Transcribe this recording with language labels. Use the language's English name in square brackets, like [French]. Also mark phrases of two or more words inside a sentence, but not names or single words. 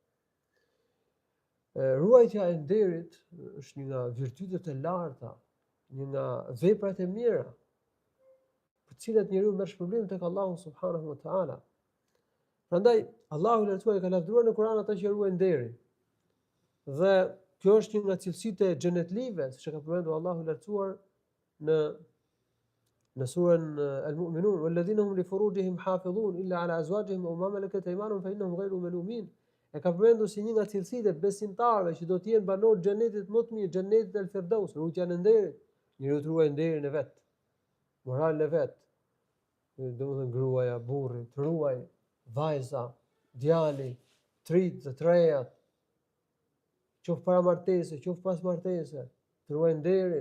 [Albanian] Ruajtja e nderit është një nga virtytet e larta, një nga veprat e mira, për të cilat njeriu merr shpërblim tek Allahu [Arabic] سبحانه وتعالى. [Albanian] Prandaj Allahu i lartësuar ka lavdëruar në Kur'an ata që ruajnë nderin. Dhe kjo është një nga cilësitë e xhenetlive, siç e ka përmendur Allahu i lartësuar në surën Al-Mu'minun, [Arabic] والذين هم لفروجهم حافظون إلا على أزواجهم أو ما ملكت أيمانهم فإنهم غير ملومين. [Albanian] E ka përmendur si një nga cilësitë e besimtarëve që do të jenë banor xhenetit më të mirë, xhenetit el-Firdaus, rutja në nderit. Njeriu të ruajë nderin e vet, moralin e vet. Domethënë gruaja, burri, të ruaj vajza, djali, trit dhe trejat, qoftë para martese, qoftë pas martese, të ruaj nderin.